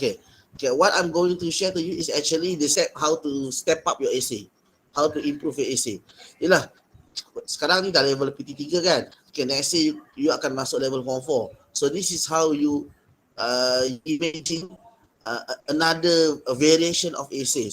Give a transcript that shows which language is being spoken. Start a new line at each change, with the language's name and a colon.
English: Okay, what I'm going to share to you is actually the step how to step up your essay, how to improve your essay.
Malay: Yalah, sekarang ni dah level PT3 kan.
English: Okay, next year you
Malay: akan masuk level
English: form 4. So this is how you imagine another variation of essay.